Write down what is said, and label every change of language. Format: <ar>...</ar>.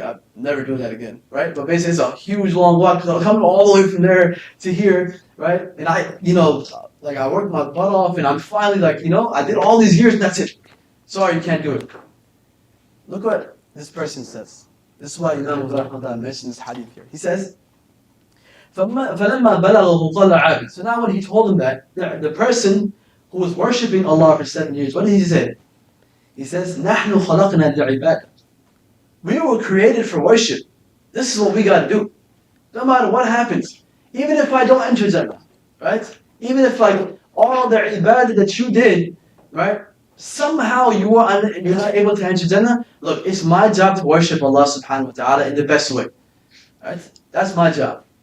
<en>I'm never doing that again, right? But basically it's a huge long walk, coming all the way from there to here, right? And I worked my butt off, and I'm finally I did all these years and that's it. Sorry, you can't do it. Look what this person says. This is why Imam Huzaifa mentioned this hadith here. He says,</en> <ar>فَلَمَّا بَلَغَهُ قَالَ عَابِدٌ.</ar> <en>So now when he told him that, the person who was worshipping Allah for 7 years, what did he say? He says,</en> <ar>نَحْنُ خَلَقْنَا لِعِبَادَةٍ.</ar> <en>We were created for worship. This is what we got to do. No matter what happens. Even if I don't enter Jannah, right? Even if all the ibadah that you did, right? Somehow you're not able to enter Jannah. Look, it's my job to worship Allah subhanahu wa ta'ala in the best way. Right? That's my job.</en>